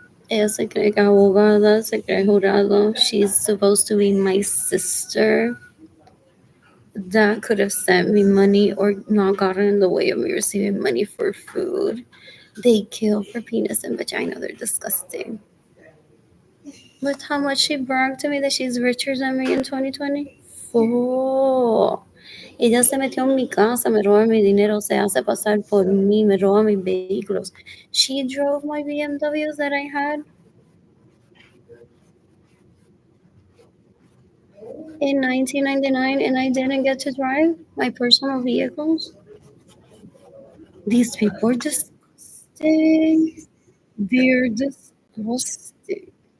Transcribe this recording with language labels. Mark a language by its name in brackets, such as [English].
[Spanish] Ella se cree que es abogada, se cree jurado. [English] She's supposed to be my sister. That could have sent me money or not gotten in the way of me receiving money for food. They kill for penis and vagina. They're disgusting. With how much she bragged to me that she's richer than me in 2020. Oh. [Spanish] Ella se metió en mi casa, me roba mi dinero, se hace pasar por mí, me roba mis vehículos. [English] She drove my BMWs that I had in 1999 and I didn't get to drive my personal vehicles. These people are disgusting. They're disgusting.